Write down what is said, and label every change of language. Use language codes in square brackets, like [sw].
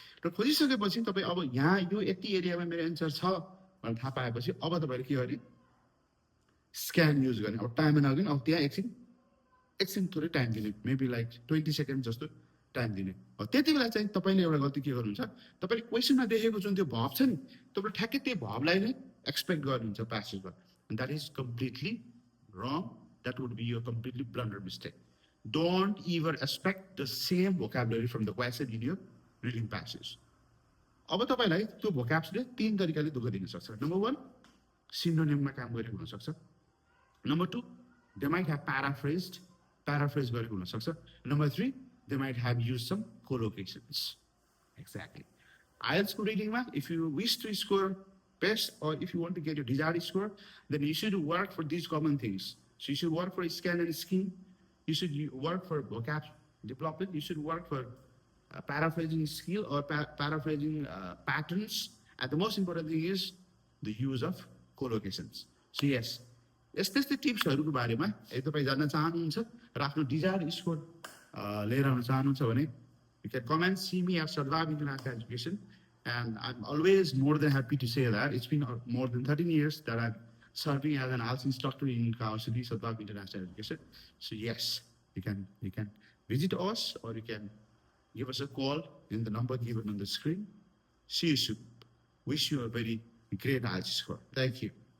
[ne] र खोजिसकेपछि तपाईँ अब यहाँ यो यति एरियामा मेरो एन्सर छ भनेर थाहा पाएपछि अब तपाईँले के गर्ने? स्क्यान युज गर्ने। अब टाइम नगर्ने, अब त्यहाँ एकछिन थोरै टाइम दिने, मेबी लाइक 20 सेकेन्ड जस्तो टाइम दिने। त्यति बेला चाहिँ तपाईँले एउटा गल्ती के गर्नुहुन्छ? तपाईँले क्वेसनमा देखेको जुन त्यो भर्ब छ नि तपाईँले ठ्याक्कै त्यो भर्बलाई नै एक्सपेक्ट गर्नुहुन्छ प्यासेजमा। [en] That is completely wrong. That would be your completely blunder mistake. Don't ever expect the same vocabulary from the question in your reading passage. [ne] अब तपाईँलाई त्यो भोकाब्सले 3 तरिकाले दुःख दिन सक्छ। नम्बर 1 सिनोनिममा काम गरेको हुनसक्छ। [en] number 2 they might have paraphrase [ne] गरेको हुनसक्छ। [en] Number 3 they might have used some collocations. Exactly. IELTS readingमा if you wish to score best or if you want to get your desired score, then you should work for these common things. So you should work for scan and skim, You should work for vocab development. You should work for paraphrasing skill or paraphrasing patterns. And the most important thing is the use of collocations. So yes, [ne] यस्तै यस्तै टिप्सहरूको बारेमा यदि तपाईँ जान्न चाहनुहुन्छ र आफ्नो desire score लिएर आउन चाहनुहुन्छ भने [en] you can come and see me at Sadbab International Education. And I'm always more than happy to say that it's been more than 13 years that I'm serving as an IELTS instructor in Kawah City, Sadbab International Education. So yes, you can visit us or you can give us a call in the number given on the screen. See you soon. Wish you a very great IELTS score. Thank you.